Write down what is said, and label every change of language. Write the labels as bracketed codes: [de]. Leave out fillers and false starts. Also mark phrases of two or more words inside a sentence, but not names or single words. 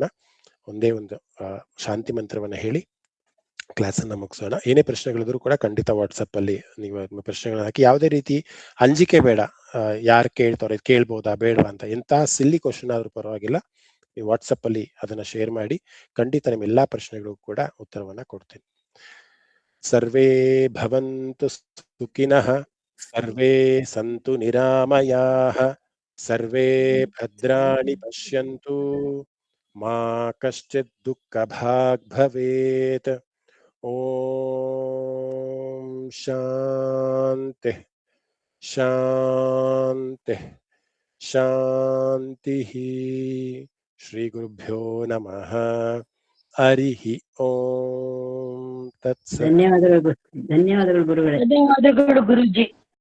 [kn] ಒಂದೇ ಒಂದು ಶಾಂತಿ ಮಂತ್ರವನ್ನ ಹೇಳಿ ಕ್ಲಾಸ್ ಅನ್ನ ಮುಗಿಸೋಣ. ಏನೇ ಪ್ರಶ್ನೆಗಳಿದ್ರು ಕೂಡ ಖಂಡಿತ ವಾಟ್ಸಪ್ ಅಲ್ಲಿ ನೀವು ಪ್ರಶ್ನೆಗಳನ್ನ ಹಾಕಿ. ಯಾವುದೇ ರೀತಿ ಅಂಜಿಕೆ ಬೇಡ, ಯಾರು ಕೇಳ್ತಾರೆ ಕೇಳ್ಬೋದಾ ಬೇಡವಾ ಅಂತ. ಎಂತ [en] silly question [kn] ಆದ್ರೂ ಪರವಾಗಿಲ್ಲ, ನೀವು ವಾಟ್ಸಪ್ ಅಲ್ಲಿ ಅದನ್ನ ಶೇರ್ ಮಾಡಿ. ಖಂಡಿತ ನಿಮ್ಮ ಎಲ್ಲಾ ಪ್ರಶ್ನೆಗಳಿಗೂ ಕೂಡ ಉತ್ತರವನ್ನ ಕೊಡ್ತೀನಿ. [sa] ಸರ್ವೇ ಭವಂತು ಸುಖಿನಃ, ಸರ್ವೇ ಸಂತು ನಿರಾಮಯಾಃ, ಸರ್ವೇ ಭದ್ರಾಣಿ ಪಶ್ಯಂತು, ಮಾ ಕಶ್ಚಿತ್ ದುಃಖ ಭಾಗ್ ಭವೇತ್. ಓಂ ಶಾಂತಿ ಶಾಂತಿ ಶಾಂತಿ. ಶ್ರೀ ಗುರುಭ್ಯೋ ನಮಃ. ಹರಿ ಓಂ ತತ್ಸತ್. [kn] ಧನ್ಯವಾದಗಳು ಗುರುಗಳೇ. ಧನ್ಯವಾದಗಳು ಗುರುಜಿ.